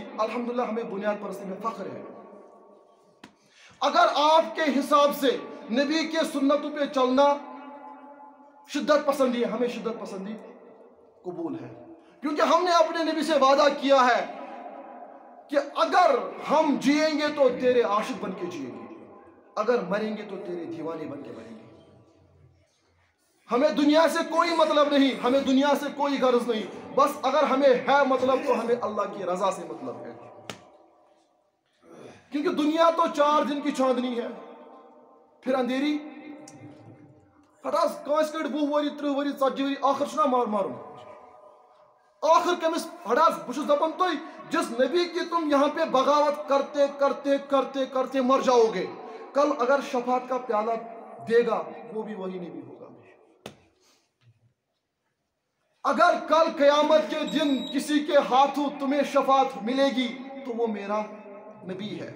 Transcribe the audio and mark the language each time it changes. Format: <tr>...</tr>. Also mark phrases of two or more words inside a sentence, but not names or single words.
<ur>الحمدللہ ہمیں بنیاد پرستی میں فخر ہے۔ اگر آپ کے حساب سے نبی کے سنتوں پہ چلنا شدت پسندی ہے، ہمیں شدت پسندی قبول ہے، کیونکہ ہم نے اپنے نبی سے وعدہ کیا ہے کہ اگر ہم جئیں گے تو تیرے عاشق بن کے جئیں گے، اگر مریں گے تو تیرے دیوانے بن کے مریں گے۔ ہمیں دنیا سے کوئی مطلب نہیں، ہمیں دنیا سے کوئی غرض نہیں، بس اگر ہمیں ہے مطلب تو ہمیں اللہ کی رضا سے مطلب ہے، کیونکہ دنیا تو 4 دن کی چاندنی ہے، پھر اندھیری</ur> <ks>ہٹاس کانس کڑ 20 وری 30 وری 40 وری آخر چھنا ماروں آخر کمس ہٹاس بچس دپن</ks> <ur>تو جس نبی کی تم یہاں پہ بغاوت کرتے کرتے کرتے کرتے مر جاؤ گے، کل اگر شفاعت کا پیالہ دے گا وہ بھی وہی نبی ہوگا۔ اگر کل قیامت کے دن کسی کے ہاتھوں تمہیں شفاعت ملے گی تو وہ میرا نبی ہے۔</ur>